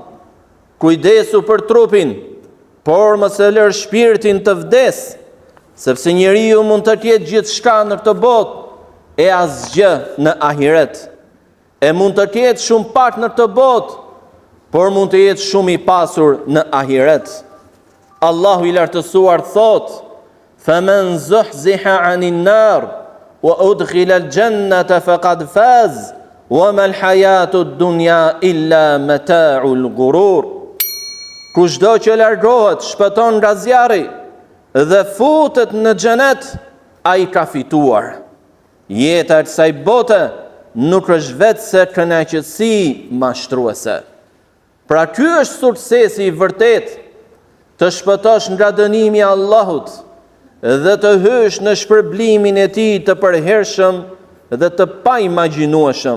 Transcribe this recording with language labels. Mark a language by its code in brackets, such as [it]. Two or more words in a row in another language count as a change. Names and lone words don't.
[sq] Kujdesu për trupin, por mos e lër shpirtin të vdes, sepse njeriu mund të ketë gjithçka në këtë botë e asgjë në ahiret. E mund të ketë shumë pak në këtë botë, por mund të jetë shumë i pasur në ahiret. Allahu i lartësuar thot: [ar] "فمن زحزح عن النار وأدخل الجنة فقد فاز وما الحياة الدنيا إلا متاع الغرور." [sq] Kushdo që largohet, shpëton nga zjarri dhe futet në xhenet, ai ka fituar. Jeta e kësaj bote nuk është vetë se kënaqësi mashtruese. Pra ky është suksesi i vërtet, të shpëtosh nga dënimi i Allahut dhe të hysh në shpërblimin e tij të përhershëm dhe të paimagjinueshëm.